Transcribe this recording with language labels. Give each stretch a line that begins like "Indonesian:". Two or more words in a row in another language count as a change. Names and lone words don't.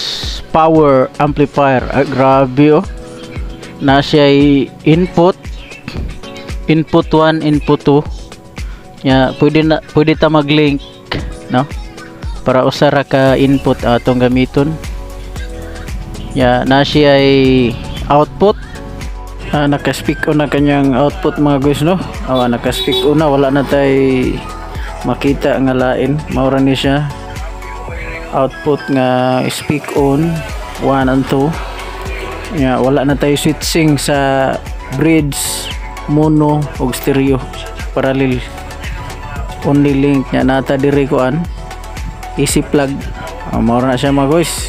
English: Power amplifier.
Cebuano: Grabe oh. Na siya input 1, input 2. Ya, pwede ta mag-link no? Para usara ka input atong gamiton. Ya, na siya output. Naka-speak on na kanyang output mga guys no. Naka-speak on na, wala na tay makita nga lain. Maura ni siya output nga
English: speak on 1 and 2. Yeah,
Cebuano: wala na tayo switching sa bridge, mono o stereo, parallel.
English: Only link
Cebuano: nya nata diri kuan
English: easy plug.
Cebuano: Mao na siya mga guys.